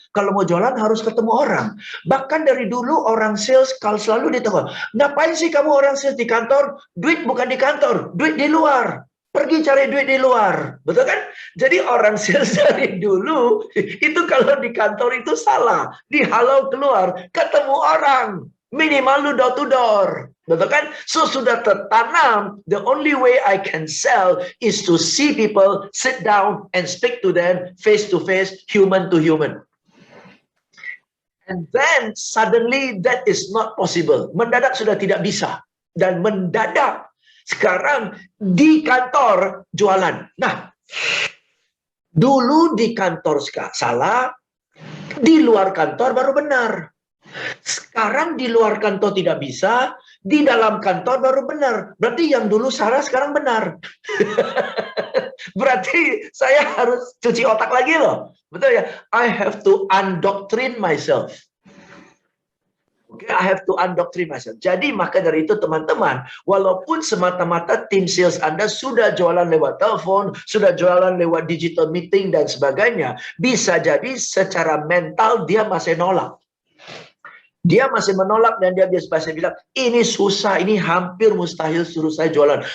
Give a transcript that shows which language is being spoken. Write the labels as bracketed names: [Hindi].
[Indonesian] Kalau mau jualan harus ketemu orang. Bahkan dari dulu orang sales kalau selalu ditegur, ngapain sih kamu orang sales di kantor? Duit bukan di kantor, duit di luar. Pergi cari duit di luar, betul kan? Jadi orang sales dari dulu itu kalau di kantor itu salah, dihalau keluar, ketemu orang, minimal lu [English] door to door, [Indonesian] betul kan? [English] So [Indonesian] sudah tertanam, [English] the only way I can sell is to see people, sit down and speak to them face to face, human to human. And then suddenly that is not possible. [Indonesian] Mendadak sudah tidak bisa, dan mendadak sekarang di kantor jualan. Nah, dulu di kantor salah, di luar kantor baru benar. Sekarang di luar kantor tidak bisa, di dalam kantor baru benar. Berarti yang dulu salah sekarang benar. Berarti saya harus cuci otak lagi loh. Betul ya? [English] I have to undoctrine myself. Okay, I have to undoctrine myself. [Indonesian] Jadi maka dari itu teman-teman, walaupun semata-mata tim sales Anda sudah jualan lewat telepon, sudah jualan lewat digital meeting dan sebagainya, bisa jadi secara mental dia masih nolak. Dia masih menolak dan dia biasa bilang, ini susah, ini hampir mustahil suruh saya jualan.